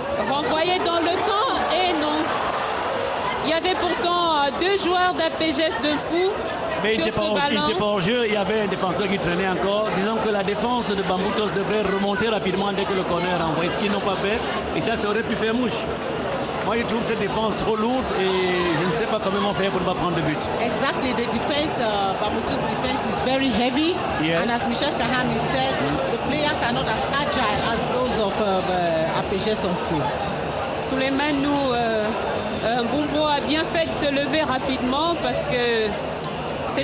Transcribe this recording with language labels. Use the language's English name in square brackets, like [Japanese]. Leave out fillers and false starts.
[French] Renvoyé dans le camp et non. Il y avait pourtant deux joueurs d'APGS de Fou Mais il sur n'était ce ballon. pas hors jeu, il y avait un défenseur qui traînait encore. Disons que la défense de Bambutos devrait remonter rapidement dès que le corner est envoyé, ce qu'ils n'ont pas fait. Et ça aurait pu faire mouche. Moi, je trouve cette défense trop lourde et je ne sais pas comment faire pour ne pas prendre de but. [English] Exactly, the defense, Bambutus defense is very heavy. Yes. And as Michel Kaham, you said, the players are not as agile as those of APGS en Fou. [French] Souleymane Mbumbo a bien fait de se lever rapidement parce que c'est